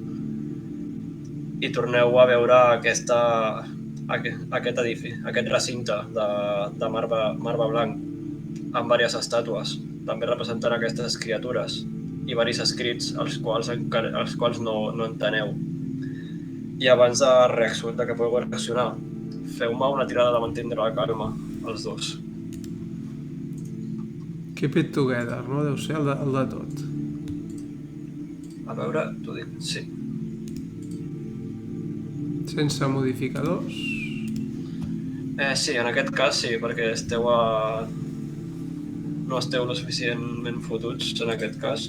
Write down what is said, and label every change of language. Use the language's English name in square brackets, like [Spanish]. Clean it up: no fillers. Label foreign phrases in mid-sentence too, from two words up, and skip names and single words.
[Catalan] I torneu a veure aquest edifici, aquest recinte de marbre blanc amb diverses estàtues, també representant aquestes criatures, i diversos escrits als quals no enteneu. I abans de que pugueu reaccionar, feu-me una tirada de mantindre la calma, els dos. [English] Keep it together, [Catalan] no? Deu ser el de tot. A veure, t'ho dic, sí. Sense modificadors? Sí, en aquest cas sí, perquè no esteu lo suficientment fotuts en aquest cas.